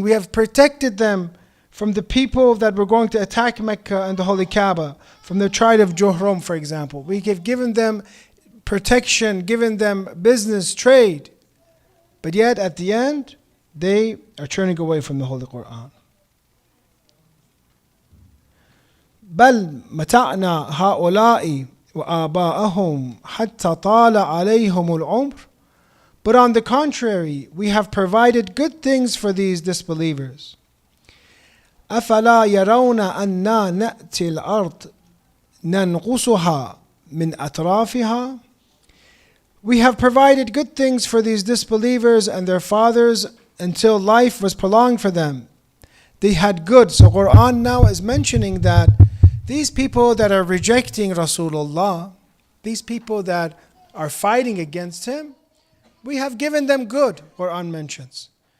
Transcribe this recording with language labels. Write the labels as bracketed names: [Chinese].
[English] We have protected them from the people that were going to attack Mecca and the Holy Kaaba, from the tribe of Juhrum, for example. We have given them protection, given them business, trade. But yet, at the end, they are turning away from the Holy Quran. [Arabic] بل متعنا هؤلاء وآباءهم حتى طال عليهم العمر. [English] But on the contrary, we have provided good things for these disbelievers. [Arabic] أفلا يرون أنا نأتي الأرض ننقصها من أطرافها. [English] We have provided good things for these disbelievers and their fathers until life was prolonged for them. They had good. So Quran now is mentioning that these people that are rejecting Rasulullah, these people that are fighting against him, we have given them good, Quran mentions.